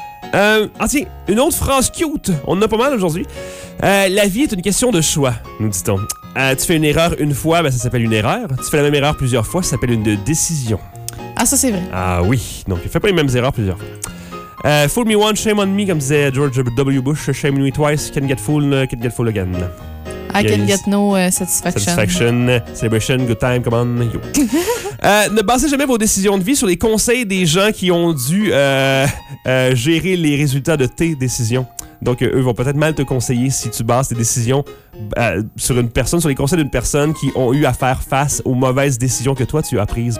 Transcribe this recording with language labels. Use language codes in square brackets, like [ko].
[fr] tiens, une autre phrase cute. On en a pas mal aujourd'hui. La vie est une question de choix, nous dit-on. Tu fais une erreur une fois, ça s'appelle une erreur. Tu fais la même erreur plusieurs fois, ça s'appelle une décision. Ah, ça, c'est vrai. Ah oui. Donc, fais pas les mêmes erreurs plusieurs fois. [en] Fool me once, shame on me, [fr] comme disait George W. Bush. [en] Shame me twice, can't get fooled again. I can get no satisfaction. Celebration, good time, come on, yo. [fr] ne basez jamais vos décisions de vie sur les conseils des gens qui ont dû gérer les résultats de tes décisions. Donc, eux vont peut-être mal te conseiller si tu bases tes décisions sur les conseils d'une personne qui ont eu à faire face aux mauvaises décisions que toi, tu as prises.